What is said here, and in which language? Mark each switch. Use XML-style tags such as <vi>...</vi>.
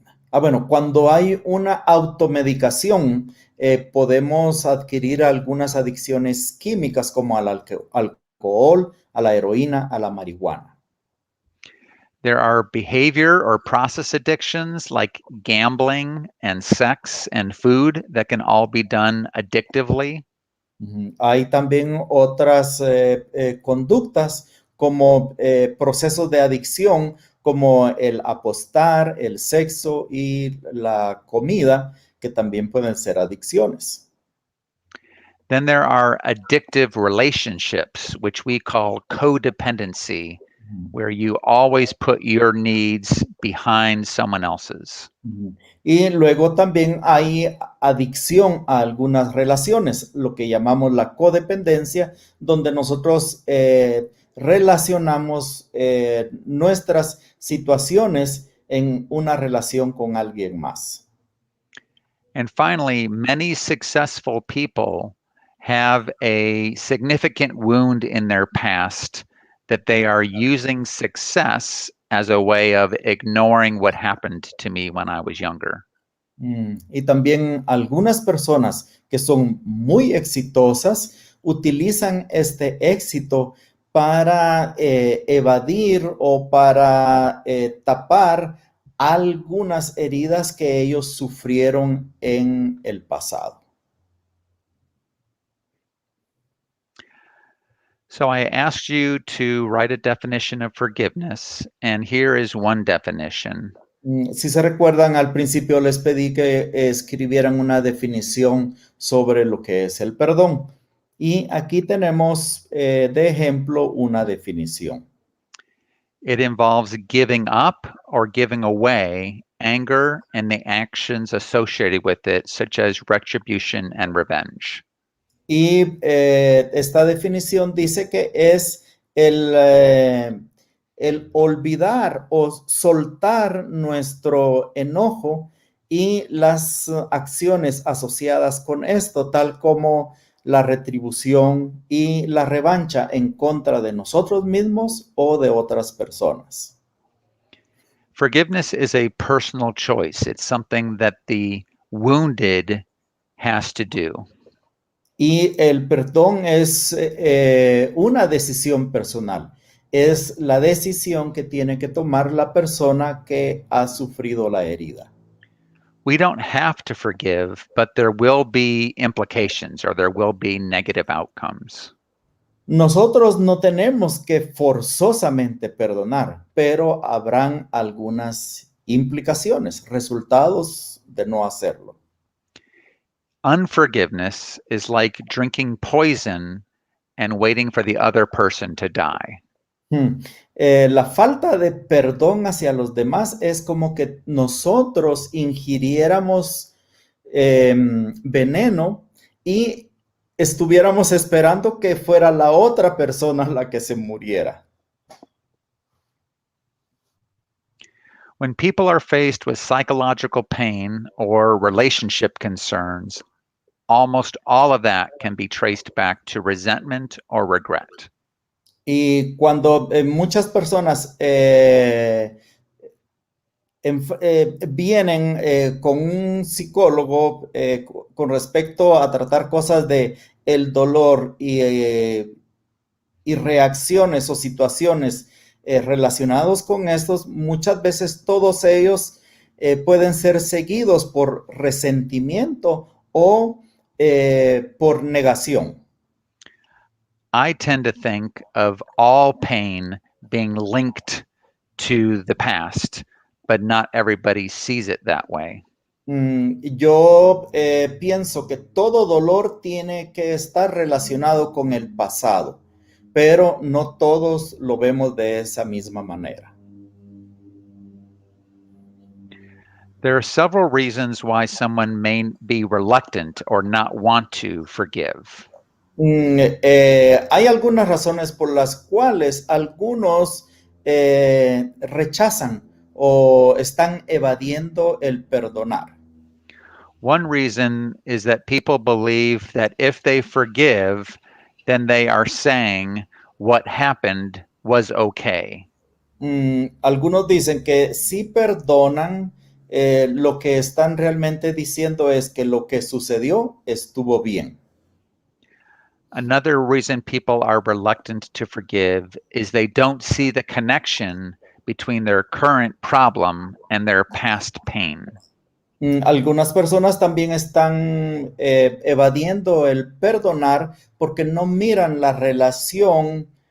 <es>Bueno, cuando hay una automedicación, podemos adquirir algunas adicciones químicas como al alcohol, a la heroína, a la marihuana.</es> <en>There are behavior or process addictions like gambling and sex and food that can all be done addictively.</en> <es>Hay también otras conductas como procesos de adicción, como el apostar, el sexo y la comida, que también pueden ser adicciones.</es> <en>Then there are addictive relationships, which we call codependency, where you always put your needs behind someone else's.</en> <es>Y luego también hay adicción a algunas relaciones, lo que llamamos la codependencia, donde nosotros relacionamos nuestras situaciones en una relación con alguien más.</es> <en>And finally, many successful people have a significant wound in their past that they are using success as a way of ignoring what happened to me when I was younger.</en> <es>Y también algunas personas que son muy exitosas utilizan este éxito para evadir o para tapar algunas heridas que ellos sufrieron en el pasado.</es> <en>So I asked you to write a definition of forgiveness, and here is one definition.</en> <es>Si se recuerdan, al principio les pedí que escribieran una definición sobre lo que es el perdón. Y aquí tenemos de ejemplo una definición.</es> <en>It involves giving up or giving away anger and the actions associated with it, such as retribution and revenge.</en> <es>Y esta definición dice que es el olvidar o soltar nuestro enojo y las acciones asociadas con esto, tal como la retribución y la revancha en contra de nosotros mismos o de otras personas.</es> <en>Forgiveness is a personal choice. It's something that the wounded has to do.</en> <es>Y el perdón es una decisión personal. Es la decisión que tiene que tomar la persona que ha sufrido la herida.</es> <en>We don't have to forgive, but there will be implications or there will be negative outcomes.</en> <es>Nosotros no tenemos que forzosamente perdonar, pero habrán algunas implicaciones, resultados de no hacerlo.</es> <en>Unforgiveness is like drinking poison and waiting for the other person to die.</en> <es>La falta de perdón hacia los demás es como que nosotros ingiriéramos veneno y estuviéramos esperando que fuera la otra persona la que se muriera.</es> <en>When people are faced with psychological pain or relationship concerns, almost all of that can be traced back to resentment or regret.</en> <es>Y cuando muchas personas vienen con un psicólogo con respecto a tratar cosas de el dolor y reacciones o situaciones relacionados con estos, muchas veces todos ellos pueden ser seguidos por resentimiento o por negación.</es> <en>I tend to think of all pain being linked to the past, but not everybody sees it that way.</en> <es>Yo pienso que todo dolor tiene que estar relacionado con el pasado, pero no todos lo vemos de esa misma manera.</es> <en>There are several reasons why someone may be reluctant or not want to forgive.</en> <es>Hay algunas razones por las cuales algunos rechazan o están evadiendo el perdonar.</es> <en>One reason is that people believe that if they forgive, then they are saying what happened was okay.</en> <es>Algunos dicen que si perdonan, lo que están realmente diciendo es que lo que sucedió estuvo bien.</es> <en>Another reason people are reluctant to forgive is they don't see the connection between their current problem and their past pain.</en> <es>Algunas personas también están evadiendo el perdonar porque no miran la relación.</es>